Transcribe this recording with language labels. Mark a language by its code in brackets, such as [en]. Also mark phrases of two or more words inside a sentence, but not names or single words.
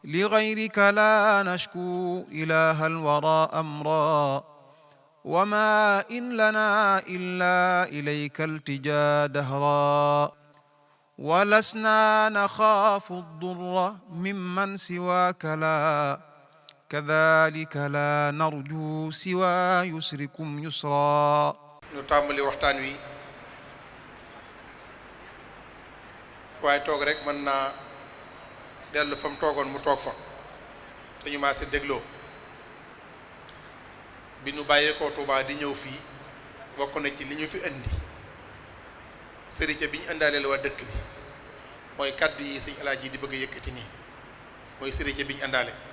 [ar] لغيرك لا نشكو إله الورى أمرا وما إن لنا إلا إليك التجا دهرا ولسنا نخاف الضر ممن سواك لا كذلك لا نرجو سوى يسركم يسرا [wo] ñu tàmbali waxtaan wi waaye toog rek mën naa dellu fa mu toogoon mu toog fa te ñu maase dégloo bi ñu bàyyeekoo Tuubaa di ñëw fii bokk na ci li ñu fi indi sëriñ bi ñu indaaleel waa dëkk bi mooy kàddu yi sëñ Alaaji di bëgg a yëkkati nii mooy sëriñ bi ñu indaale